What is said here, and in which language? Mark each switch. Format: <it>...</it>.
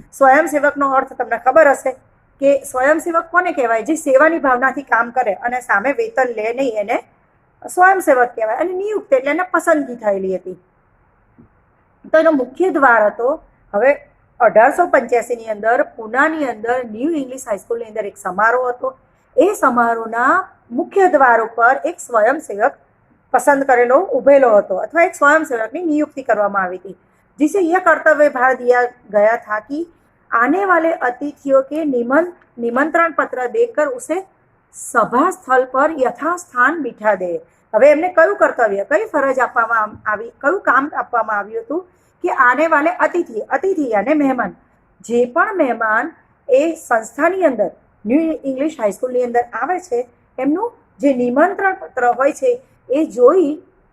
<gu>સ્વયંસેવકનો અર્થ તમને ખબર હશે કે સ્વયંસેવક કોને કહેવાય, જે સેવાની ભાવનાથી કામ કરે અને સામે વેતન લે નહીં, એને સ્વયંસેવક કહેવાય. અને નિયુક્ત એટલે એને પસંદગી થયેલી હતી, તો એનો મુખ્ય દ્વાર હતો. હવે 1885 ની અંદર પૂનાની અંદર ન્યૂ ઇંગ્લિશ હાઈસ્કૂલની અંદર એક સમારોહ હતો. એ સમારોહના મુખ્ય દ્વાર ઉપર એક સ્વયંસેવક पसंद करेलो उभेलो હતો અથવા એક स्वयंसेवकની નિયુક્તિ કરવામાં આવી</gu> <hi>थी, जिसे यह कर्तव्य भार दिया गया था कि आने वाले अतिथियों के निमंत्रण पत्र देकर उसे सभा स्थल पर यथास्थान बिठा दे।</hi> <gu>હવે એમને કયું કર્તવ્ય, કઈ ફરજ આપવામાં આવી, કયું કામ આપવામાં આવ્યું હતું કે</gu> <hi>આને વાલે અતિથિ</hi> <gu>અને મહેમાન, જે પણ મહેમાન એ સંસ્થાની અંદર ન્યૂ ઇંગ્લિશ હાઈસ્કૂલની અંદર આવે છે એમનું જે નિમંત્રણ પત્ર હોય છે એ જોઈ,</gu>